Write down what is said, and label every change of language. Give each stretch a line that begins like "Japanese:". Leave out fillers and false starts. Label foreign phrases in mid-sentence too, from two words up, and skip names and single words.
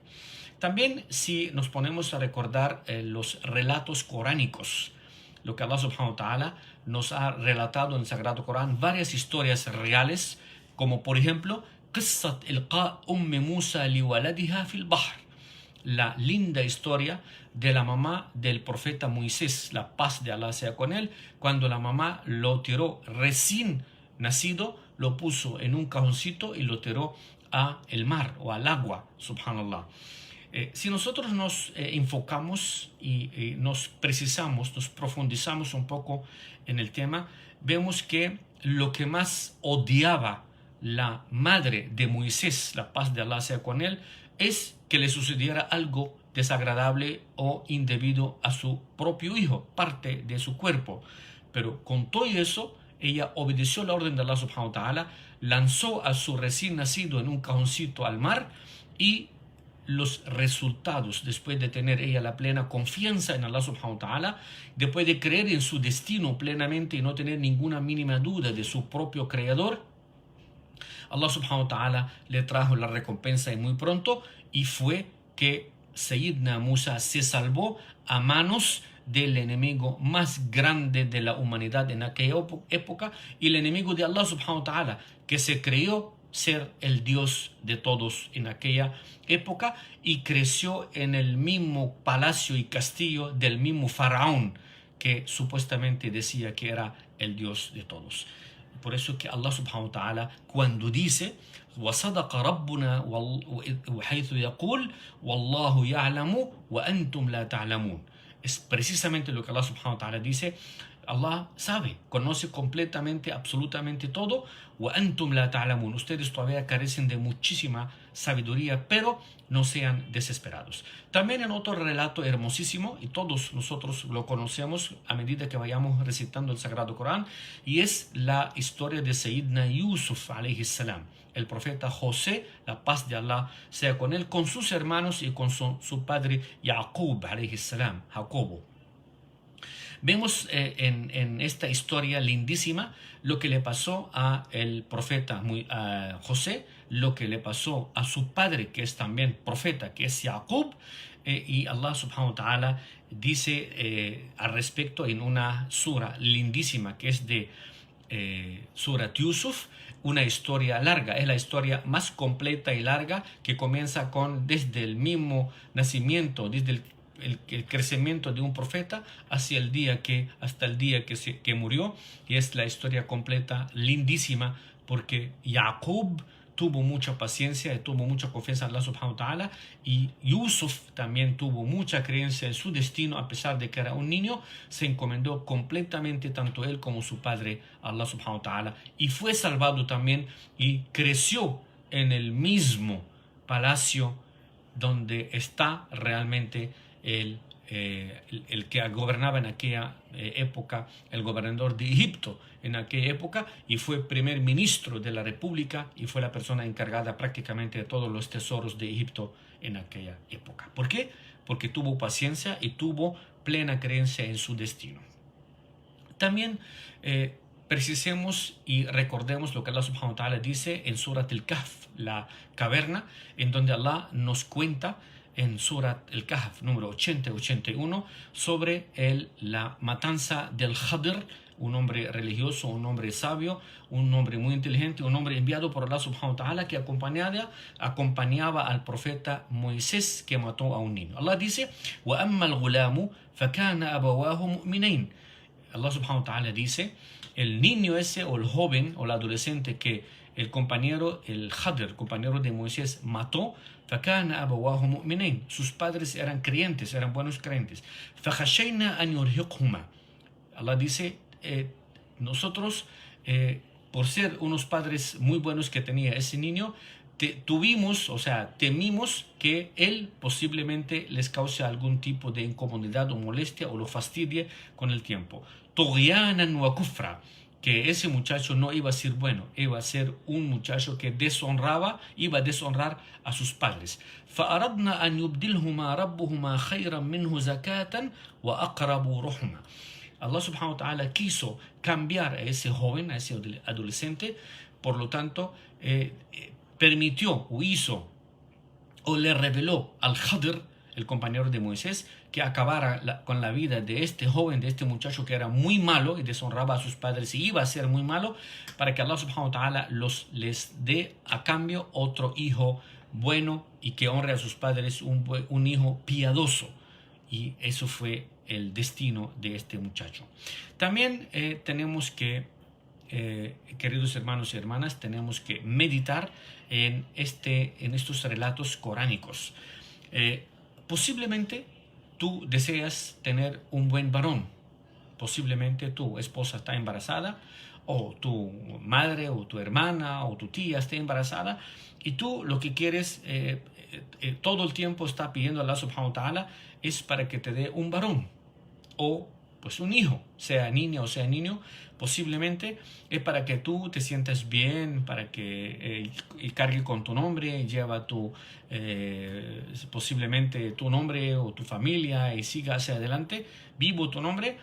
Spanish: También si nos ponemos a recordar los relatos coránicos, lo que
Arabic: الله سبحانه وتعالى
Spanish: nos ha relatado en el Sagrado Corán, varias historias reales, como por ejemplo
Arabic: قصة إلقاء أم موسى لولدها في البحر,
Spanish: la linda historia de la mamá del profeta Moisés, la paz de Allah sea con él, cuando la mamá lo tiró recién nacido, lo puso en un cajoncito y lo tiró a el mar o al agua, subhanallah. Si nosotros nos enfocamos y nos precisamos, nos profundizamos un poco en el tema, vemos que lo que más odiaba la madre de Moisés, la paz de Allah sea con él, es que le sucediera algo desagradable o indebido a su propio hijo, parte de su cuerpo. Pero con todo eso, ella obedeció la orden de
Arabic: الله سبحانه وتعالى,
Spanish: lanzó a su recién nacido en un cajoncito al mar, y los resultados, después de tener ella la plena confianza en
Arabic: الله سبحانه وتعالى,
Spanish: después de creer en su destino plenamente y no tener ninguna mínima duda de su propio creador,
Arabic: الله سبحانه وتعالى
Spanish: le trajo la recompensa y muy pronto, y fue que Sayyidina Musa se salvó a manos del enemigo más grande de la humanidad en aquella época, y el enemigo de
Arabic: الله سبحانه وتعالى,
Spanish: que se creyó ser el Dios de todos en aquella época y creció en el mismo palacio y castillo del mismo faraón que supuestamente decía que era el Dios de todos. Por eso que
Arabic: الله سبحانه وتعالى, cuando dice وَصَدَقَ رَبُّنَا وَحَيْثُ يَقُولُ وَاللَّهُ يَعْلَمُ وَأَنْتُمْ لَا تَعْلَمُونَ,
Spanish: es precisamente lo que
Arabic: الله سبحانه وتعالى
Spanish: dice. Allah sabe, conoce completamente, absolutamente todo.
Arabic: وَأَنْتُمْ لَا تَعْلَمُونَ,
Spanish: ustedes todavía carecen de muchísima sabiduría, pero no sean desesperados. También en otro relato hermosísimo, y todos nosotros lo conocemos a medida que vayamos recitando el Sagrado Corán, y es la historia de Sayyidina Yusuf
Arabic: عليه السلام,
Spanish: el profeta José, la paz de Allah sea con él, con sus hermanos y con su padre Yaqub
Arabic: عليه السلام,
Spanish: Jacobo. Vemos en esta historia lindísima lo que le pasó a el profeta José, lo que le pasó a su padre, que es también profeta, que es Jacob, y
Arabic: الله سبحانه وتعالى
Spanish: dice al respecto en una sura lindísima que es de Surat Yusuf, una historia larga, es la historia más completa y larga, que comienza desde el mismo nacimiento, desde el crecimiento de un profeta hasta el día que murió, y es la historia completa lindísima, porque Jacob tuvo mucha paciencia y tuvo mucha confianza en
Arabic: الله سبحانه وتعالى,
Spanish: y Yusuf también tuvo mucha creencia en su destino, a pesar de que era un niño, se encomendó completamente tanto él como su padre a
Arabic: الله سبحانه وتعالى,
Spanish: y fue salvado también, y creció en el mismo palacio donde está realmente el que gobernaba en aquella época, el gobernador de Egipto en aquella época, y fue primer ministro de la república, y fue la persona encargada prácticamente de todos los tesoros de Egipto en aquella época. ¿Por qué? Porque tuvo paciencia y tuvo plena creencia en su destino. También precisemos y recordemos lo que
Arabic: الله سبحانه وتعالى
Spanish: dice en Surat al-Kahf, la caverna, en donde Allah nos cuenta en Surat al-Kahf número 80 y 81 sobre la matanza del Khadr, un hombre religioso, un hombre sabio, un hombre muy inteligente, un hombre enviado por
Arabic: الله سبحانه وتعالى,
Spanish: que acompañaba al profeta Moisés, que mató a un niño. Allah dice:
Arabic: وَأَمَّا الْغُلَامُ فَكَانَ أَبَوَاهُ مُؤْمِنَيْنِ. الله سبحانه وتعالى
Spanish: dice: el niño ese, o el joven, o el adolescente que el Khadr, compañero de Moisés, mató,
Arabic: فَكَانَ أَبَوَاهُ مُؤْمِنَيْنِ,
Spanish: sus padres eran creyentes, eran buenos creyentes.
Arabic: فَخَشَيْنَا أَنْ يُرْهِقْهُمَا.
Spanish: Allah dice, nosotros, por ser unos padres muy buenos que tenía ese niño, temimos que él posiblemente les cause algún tipo de incomodidad o molestia, o lo fastidie con el tiempo.
Arabic: طُغْيَانًا وَكُفْرًا,
Spanish: que ese muchacho no iba a ser bueno, iba a ser un muchacho que iba a deshonrar a sus padres.
Arabic: فَأَرَدْنَا أَنْ يُبْدِلْهُمَا رَبُّهُمَا خَيْرًا مِنْهُ زَكَاةً وَأَقْرَبُ رُحْمًا. الله سبحانه وتعالى
Spanish: quiso cambiar a ese joven, a ese adolescente, por lo tanto permitió o hizo o le reveló al Khadr, el compañero de Moisés, que acabara con la vida de este joven, de este muchacho que era muy malo y deshonraba a sus padres y iba a ser muy malo, para que
Arabic: الله سبحانه وتعالى
Spanish: les dé a cambio otro hijo bueno y que honre a sus padres, un hijo piadoso. Y eso fue el destino de este muchacho. También tenemos que, queridos hermanos y hermanas, tenemos que meditar en estos relatos coránicos. Posiblemente tú deseas tener un buen varón. Posiblemente tu esposa está embarazada, o tu madre, o tu hermana, o tu tía esté embarazada, y tú lo que quieres todo el tiempo está pidiendo a
Arabic: الله سبحانه وتعالى
Spanish: es para que te dé un varón o pues un hijo, sea niña o sea niño. Posiblemente es para que tú te sientas bien, para que cargue con tu nombre, lleva posiblemente tu nombre o tu familia y siga hacia adelante, vivo tu nombre.